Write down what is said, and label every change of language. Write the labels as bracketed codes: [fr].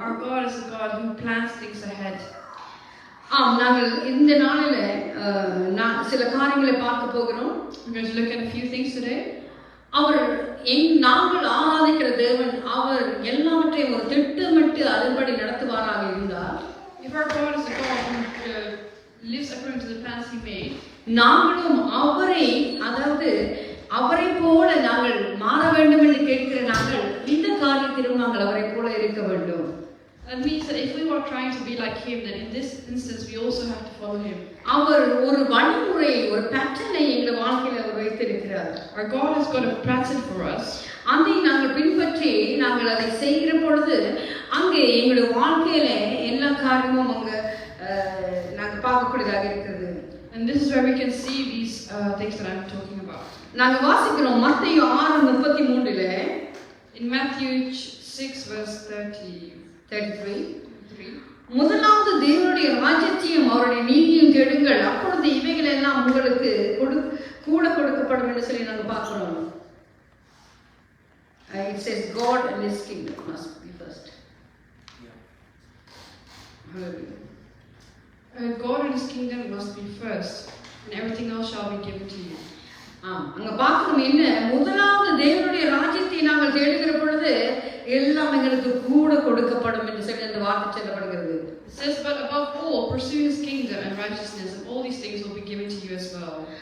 [en] Our God is a God who plans things ahead. [ta] நாங்கள் இந்த நாளில சில காரியங்களை பார்க்க போகிறோம். [en] We're going to look at a few things today. [ta] அவர் நாங்கள் ஆராதிக்கிற தேவன் அவர் எல்லாவற்றையும் ஒரு திட்டமிட்டு அதன்படி நடத்துவாராக இருந்தார். [en] If our God is a God who lives according to the plans He made, [ta] நாங்களும் அவரை, அதாவது அவரை போல நாங்கள் மாற வேண்டும் என்று கேட்கிற நாங்கள் இந்த காரியத்திலும் நாங்கள் அவரை போல இருக்க வேண்டும். [en] That means that if we were trying to be like Him, then in this instance we also have to follow Him. [ta] அவர் ஒரு வழிமுறை, ஒரு பேட்டர்னை எங்கள் வாழ்க்கையில் அவர் வைத்திருக்கிறார். [en] Our God has got a pattern for us. [ta] அதை நாங்கள் பின்பற்றி நாங்கள் அதை செய்கிற பொழுது அங்கே எங்களுடைய வாழ்க்கையில எல்லா காரியமும் அங்க நாங்கள் பார்க்கக்கூடியதாக இருக்கிறது. [en] And this is where we can see these things that I'm talking about. [ta] நாங்கள் வாசிக்கிறோம் மத்தேயு 6:33. [en] In Matthew 6 verse 33. [ta] முதலாவது தேவனுடைய ராஜ்யத்தையும் அவருடைய நீதியும் தேடுங்கள், அப்பொழுது இவைகள் எல்லாம் உங்களுக்கு கூட கொடுக்கப்படும் என்று சொல்லி நாங்கள் பார்க்கிறோம். [en] It says God and His kingdom must be first. Hallelujah. God and His kingdom must be first, and everything else shall be given to you. [ta] அங்க பார்க்கிறோம், என்ன முதலாவது தேவனுடைய ராஜ்யத்தை நாங்கள் தேடுகிற பொழுது எல்லாம் எங்களுக்கு கூட கொடுக்கப்படும் என்று சொல்லி அந்த வார்த்தை சொல்லப்படுகிறது. [en] It says, but above all, pursue His kingdom and righteousness, and all these things will be given to you as well.